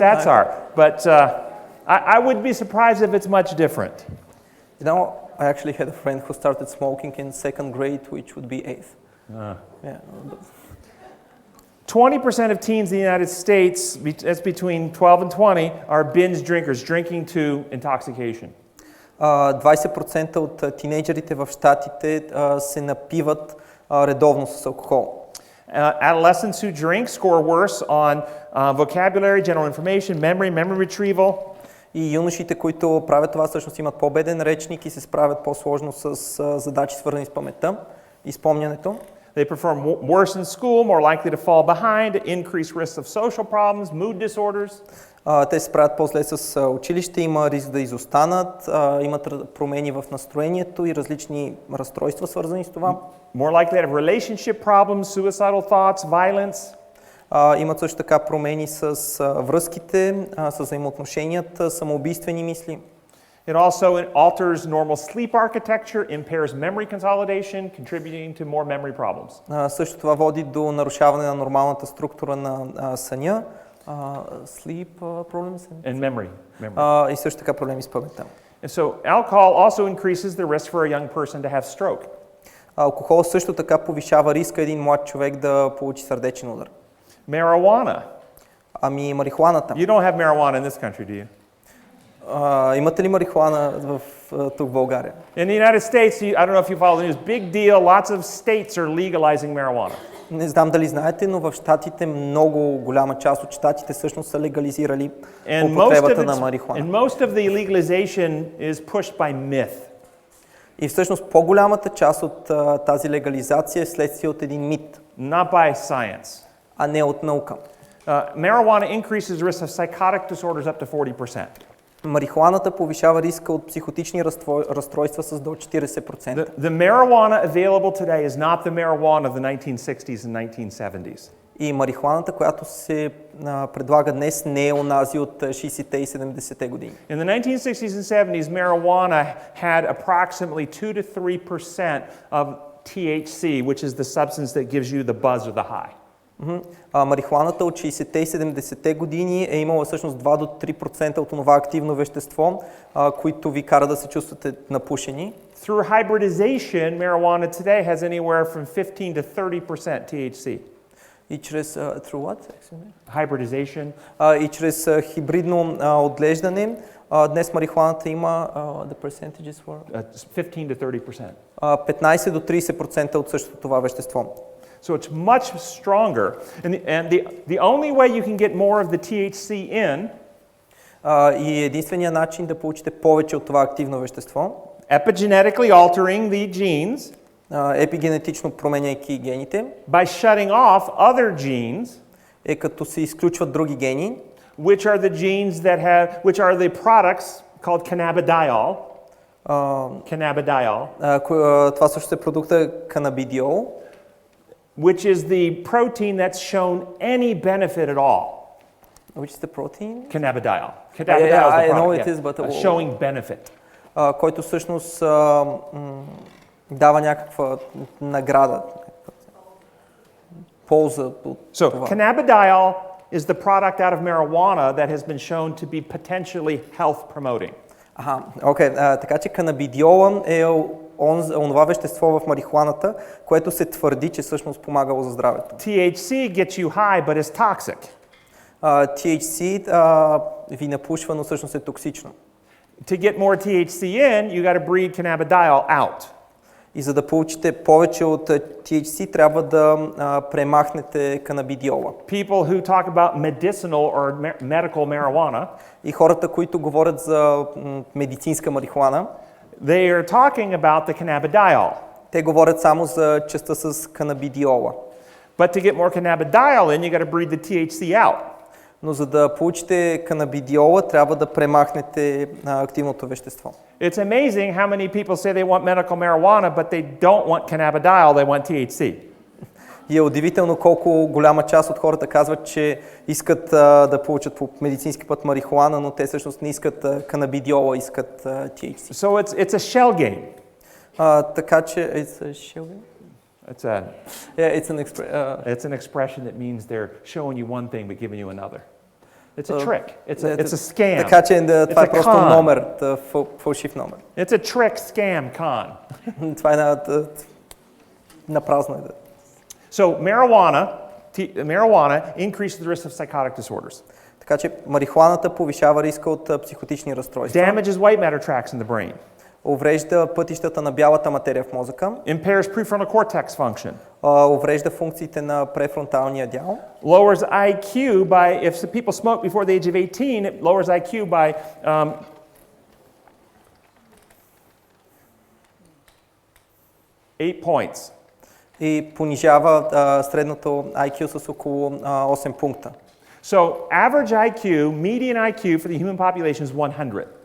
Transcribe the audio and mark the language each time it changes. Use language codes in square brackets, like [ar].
[en] stats are, but I would be surprised if it's much different. You know, I actually had a friend who started smoking in 2nd grade, which would be 8th. Yeah. 20% of teens in the United States, that's between 12 and 20, are binge drinkers, drinking to intoxication. [bg] 20% от тинейджерите в щатите се напиват редовно с алкохол. [en] Adolescents who drink score worse on vocabulary, general information, memory retrieval. [bg] И юношите, които правят това, всъщност имат по-беден речник и се справят по-сложно с задачи, свързани с паметта и спомнянето. [en] They perform worse in school, more likely to fall behind, increased risks of social problems, mood disorders. [bg] Те се справят по-зле с училище, има риск да изостанат, имат промени в настроението и различни разстройства, свързани с това. [en] More likely to have relationship problems, suicidal thoughts, violence. [bg] Имат също така промени с връзките, с взаимоотношенията, самоубийствени мисли. [en] It also alters normal sleep architecture, impairs memory consolidation, contributing to more memory problems. [bg] Също това води до нарушаване на нормалната структура на съня, [en] sleep problems and memory. [bg] И също така проблеми с паметта. [en] And so alcohol also increases the risk for a young person to have stroke. [bg] Алкохол също така повишава риска един млад човек да получи сърдечен удар. [en] Marijuana. [bg] Ами марихуаната. [en] You don't have marijuana in this country, do you? [bg] Имате ли марихуана тук в България? [en] In the United States, I don't know if you follow the news, big deal, lots of states are legalizing marijuana. [bg] Не знам дали знаете, но в щатите много голяма част от щатите всъщност са легализирали употребата на марихуана. [en] And most of the legalization is pushed by myth. [bg] И всъщност по-голямата част от тази легализация е следствие от един мит. [en] Not by science. [bg] А не от наука. [en] Marijuana increases the risk of psychotic disorders up to 40%. [bg] Марихуаната повишава риска от психотични разстройства с до 40%. [en] The marijuana available today is not the marijuana of the 1960s and 1970s. [bg] И марихуаната, която се предлага днес, не е онази от 60-те и 70-те години. [en] In the 1960s and 70s, marijuana had approximately 2 to 3% of THC, which is the substance that gives you the buzz or the high. [bg] Марихуаната от 60-те и 70-те години е имала всъщност 2 до 3% от това активно вещество, които ви кара да се чувствате напушени. [en] Through hybridization, marijuana today has anywhere from 15 to 30% THC. [bg] И чрез [en] through what? Hybridization. [bg] И чрез хибридно отглеждане, днес марихуаната има [en] the percentages were 15 to 30%. [bg] 15 до 30% от същото това вещество. [en] So it's much stronger, and the only way you can get more of the THC in [bg] и единственият начин да получите повече от това активно вещество, [en] epigenetically altering the genes, [bg] епигенетично променяйки гените, [en] by shutting off other genes, [bg] е като се изключват други гени, [en] which are the genes that which are the products called cannabidiol. Cannabidiol, [bg] това също е продукта канабидиол, [en] which is the protein that's shown any benefit at all. which is the protein? Cannabidiol. Yeah, Cannabidiol is I the know product, it is, but showing benefit. [bg] Който всъщност дава някаква награда, полза от [en] So [bg] това. [en] cannabidiol is the product out of marijuana that has been shown to be potentially health promoting. [bg] Така че канабидиола е онова вещество в марихуаната, което се твърди, че всъщност помагало за здравето. [en] THC gets you high, but is toxic. [bg] THC ви напушва, но всъщност е токсично. [en] To get more THC in, you got to breed cannabidiol out. [bg] И за да получите повече от THC, трябва да премахнете канабидиола. [en] People who talk about medicinal or medical marijuana, [bg] И хората, които говорят за медицинска марихуана, [en] they are talking about the cannabidiol. [bg] те говорят само за частта с канабидиола. [en] But to get more cannabidiol in, you got to breed the THC out. [bg] Но за да получите канабидиола, трябва да премахнете активното вещество. [en] It's amazing how many people say they want medical marijuana, but they don't want cannabidiol, they want THC. [bg] И е удивително колко голяма част от хората казват, че искат да получат по медицински път марихуана, но те всъщност не искат канабидиола, искат THC. [en] So it's a shell game. [bg] Така че [en] it's a shell game? It's an expression that means they're showing you one thing but giving you another. It's a trick. It's a scam. [bg] Така че това е просто номер, фалшив номер. [en] It's a trick, scam, con. [bg] Това е на празно. [en] So marijuana increases the risk of psychotic disorders. [bg] Така че марихуаната повишава риска от психотични разстройства. [en] Damages white matter tracts in the brain. [bg] Уврежда пътищата на бялата материя в мозъка. [en] Impairs prefrontal cortex function. [bg] Уврежда функциите на префронталния дял. [en] Lowers IQ by, if people smoke before the age of 18, it lowers IQ by 8 points. [bg] И понижава средното IQ с около 8 пункта. [en] So average IQ, median IQ for the human population is 100.